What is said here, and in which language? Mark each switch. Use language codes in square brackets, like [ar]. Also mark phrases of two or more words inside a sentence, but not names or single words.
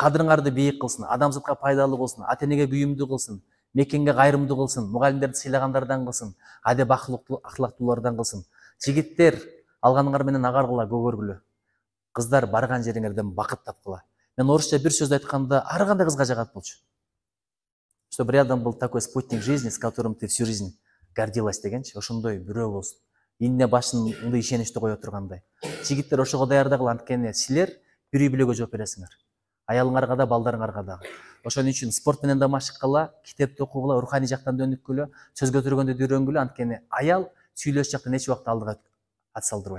[ky] кадырыңарды бийик кылсын, адамзатка пайдалуу кылсын, ата энеге күйүмдүү кылсын, мекенге кайрымдуу кылсын, мугалимдерди сыйлагандардан кылсын, адеп ахлактуулардан кылсын. Жигиттер алганыңар менен агаргыла, көгөргүлө. Кыздар барган жериңерден бакыт тапкыла. Мен орусча бир сөз айтканда ар кандай кызга жагат болчу. [ru] Чтобы рядом был такой спутник жизни, с которым ты всю жизнь гордилась [ky] дегенчи, ошондой бирөө болсун. Ине башыңды ишеничти кое тургандай. Жигиттер ошого даярдагыла, анткени силер бир үй бүлөгө жооп бересиңер. Аялыңарга да, балдарыңарга да. Ошон үчүн спорт менен да машыккыла, китепти окугула, руханий жактан да өнүккүлө, сөз көтөргөндө да үйрөнгүлө, анткени аял сүйлөш жактан эч убакта алдыга ат салдырбайт.